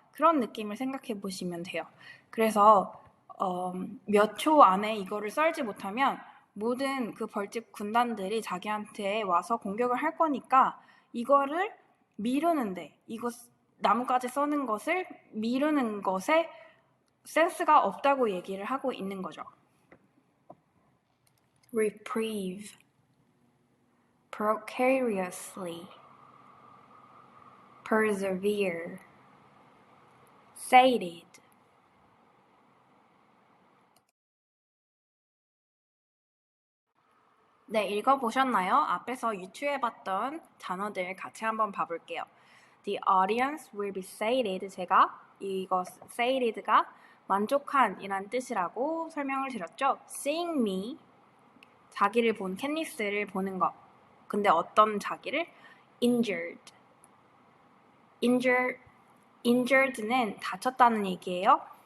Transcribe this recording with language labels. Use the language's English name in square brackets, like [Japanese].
[Korean] 그런 느낌을 생각해 보시면 돼요. 그래서 몇 초 안에 이거를 썰지 못하면 모든 그 벌집 군단들이 자기한테 와서 공격을 할 거니까 이거를 미루는데 나뭇가지 써는 것을 미루는 것에 센스가 없다고 얘기를 하고 있는 거죠. [English] reprieve, precariously, persevere, sated. [Korean] 네, 읽어보셨나요? 앞에서 유추해봤던 단어들 같이 한번 봐볼게요. [English] The audience will be sated. [Korean] 제가 이거 sated가 만족한 이란 뜻이라고 설명을 드렸죠. [English] Seeing me, [Korean] 자기를 본 캣니스를 보는 것. 근데 어떤 자기를? Injured. Injured는 다쳤다는 얘기예요.